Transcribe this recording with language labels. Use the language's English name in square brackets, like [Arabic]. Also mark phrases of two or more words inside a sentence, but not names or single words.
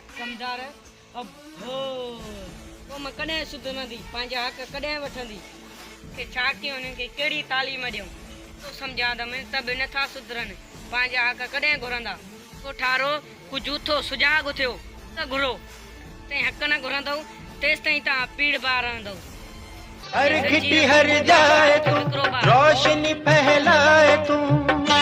[Sindhi] कमदार अबो क़ौम कॾहिं सुधरंदी पंहिंजा हक़ कॾहिं वठंदी के छा कयूं हुननि खे कहिड़ी तालीम ॾियूं तो सम्झा त बि नथा सुधरनि पंहिंजा हक़ कॾहिं घुरंदा को ठारो को जूथो सुजाॻ थियो त घुरो तंहिं हक़ न घुरंदव तेसि ताईं तव्हां पीड़ बार रहंदव। हर घिटी हर जाए तू रोशनी फैलाए तू